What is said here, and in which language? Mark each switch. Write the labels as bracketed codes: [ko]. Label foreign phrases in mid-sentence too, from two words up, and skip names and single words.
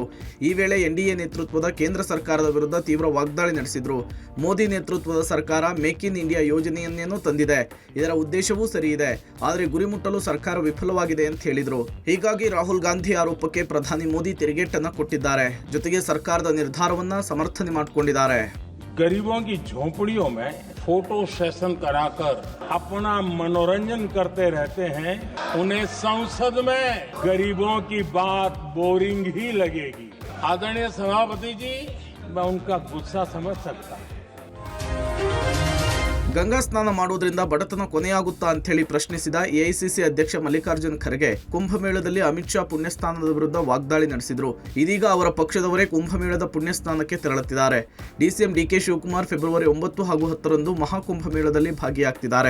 [kn] ಈ ವೇಳೆ NDA ನೇತೃತ್ವದ ಕೇಂದ್ರ ಸರ್ಕಾರದ ವಿರುದ್ಧ ತೀವ್ರ ವಾಗ್ದಾಳಿ ನಡೆಸಿದರು. ಮೋದಿ ನೇತೃತ್ವದ ಸರ್ಕಾರ ಮೇಕ್ ಇನ್ ಇಂಡಿಯಾ ಯೋಜನೆಯನ್ನೇನೋ ತಂದಿದೆ, ಇದರ ಉದ್ದೇಶವೂ ಸರಿ ಇದೆ, ಆದರೆ ಗುರಿ ಮುಟ್ಟಲು ಸರ್ಕಾರ ವಿಫಲವಾಗಿದೆ ಅಂತ ಹೇಳಿದರು. ಹೀಗಾಗಿ ರಾಹುಲ್ ಗಾಂಧಿ ಆರೋಪಕ್ಕೆ ಪ್ರಧಾನಿ ಮೋದಿ ತಿರುಗೇಟನ್ನು ಕೊಟ್ಟಿದ್ದಾರೆ. ಜೊತೆಗೆ ಸರ್ಕಾರದ ನಿರ್ಧಾರವನ್ನ ಸಮರ್ಥನೆ ಮಾಡಿಕೊಂಡಿದ್ದಾರೆ. [hi] गरीबों की झोपड़ियों में फोटो सेशन कराकर अपना मनोरंजन करते रहते हैं. उन्हें संसद में गरीबों की बात बोरिंग ही लगेगी. आदरणीय सभापति जी, मैं उनका गुस्सा समझ सकता हूं. [kn] ಗಂಗಾ ಸ್ನಾನ ಮಾಡೋದ್ರಿಂದ ಬಡತನ ಕೊನೆಯಾಗುತ್ತಾ ಅಂಥೇಳಿ ಪ್ರಶ್ನಿಸಿದ AICC ಅಧ್ಯಕ್ಷ ಮಲ್ಲಿಕಾರ್ಜುನ್ ಖರ್ಗೆ ಕುಂಭಮೇಳದಲ್ಲಿ ಅಮಿತ್ ಶಾ ಪುಣ್ಯಸ್ನಾನದ ವಿರುದ್ಧ ವಾಗ್ದಾಳಿ ನಡೆಸಿದರು. ಇದೀಗ ಅವರ ಪಕ್ಷದವರೇ ಕುಂಭಮೇಳದ ಪುಣ್ಯಸ್ನಾನಕ್ಕೆ ತೆರಳುತ್ತಿದ್ದಾರೆ. DCM DK ಶಿವಕುಮಾರ್ ಫೆಬ್ರವರಿ 9 ಹಾಗೂ 10ರಂದು ಮಹಾಕುಂಭಮೇಳದಲ್ಲಿ ಭಾಗಿಯಾಗ್ತಿದ್ದಾರೆ.